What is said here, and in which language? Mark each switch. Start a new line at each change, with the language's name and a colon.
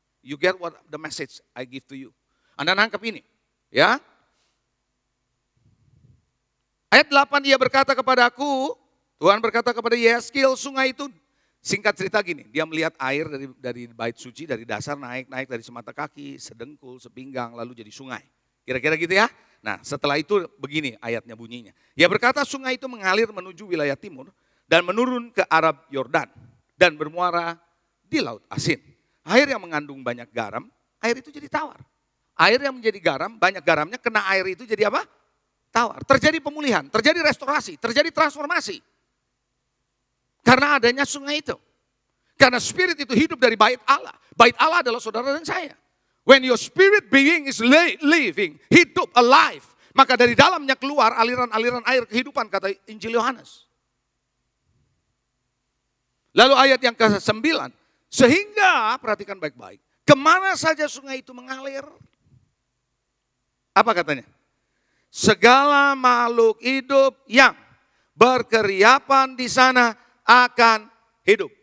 English: You get what the message I give to you.
Indonesian: Anda nangkep ini. Ya. Ayat 8 dia berkata kepada aku, Tuhan berkata kepada Yehezkiel, sungai itu, singkat cerita gini, dia melihat air dari bait suci, dari dasar naik dari semata kaki, sedengkul, sepinggang, lalu jadi sungai. Kira-kira gitu ya. Nah setelah itu begini ayatnya bunyinya. Dia berkata sungai itu mengalir menuju wilayah timur dan menurun ke Arab Yordan dan bermuara di Laut Asin. Air yang mengandung banyak garam, air itu jadi tawar. Air yang menjadi garam, banyak garamnya kena air itu jadi apa? Tawar. Terjadi pemulihan, terjadi restorasi, terjadi transformasi. Karena adanya sungai itu. Karena spirit itu hidup dari bait Allah. Bait Allah adalah saudara dan saya.
English: When your spirit being is living,
Indonesian: hidup,
English: alive.
Indonesian: Maka dari dalamnya keluar aliran-aliran air kehidupan kata Injil Yohanes. Lalu ayat yang ke-9. Sehingga, perhatikan baik-baik. Kemana saja sungai itu mengalir. Apa katanya? Segala makhluk hidup yang berkeriapan di sana akan hidup.